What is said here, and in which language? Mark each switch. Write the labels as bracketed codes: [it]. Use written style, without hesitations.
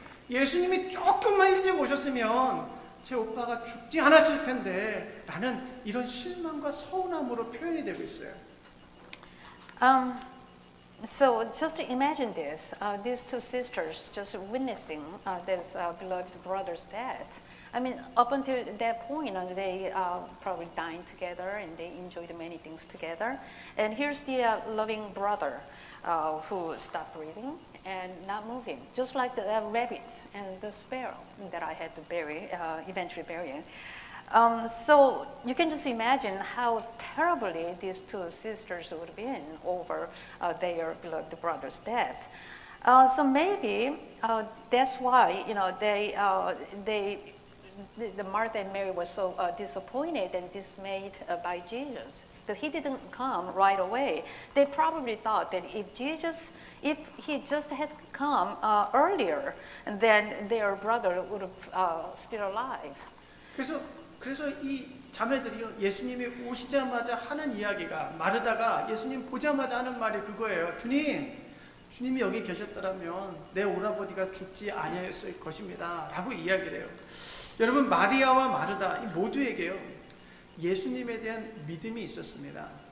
[ko] 예수님이 조금만 일찍 오셨으면 제 오빠가 죽지 않았을 텐데 라는 이런 실망과 서운함으로 표현이 되고 있어요. [en] So just to imagine this, these two sisters just witnessing this beloved brother's death. I mean, up until that point, they probably dined together and they enjoyed many things together. And here's the loving brother who stopped breathing and not moving, just like the rabbit and the sparrow that I had to eventually bury. So you can just imagine how terribly these two sisters would have been over their beloved brother's death. So maybe that's why the Martha and Mary were so disappointed and dismayed by Jesus, because he didn't come right away. They probably thought that if he just had come earlier, then their brother would have still alive. [ko] 그래서 이 자매들이요 예수님이 오시자마자 하는 이야기가 마르다가 예수님 보자마자 하는 말이 그거예요. 주님이 여기 계셨더라면 내 오라버니가 죽지 아니하였을 것입니다 라고 이야기를 해요. 여러분 마리아와 마르다 이 모두에게요 예수님에 대한 믿음이 있었습니다.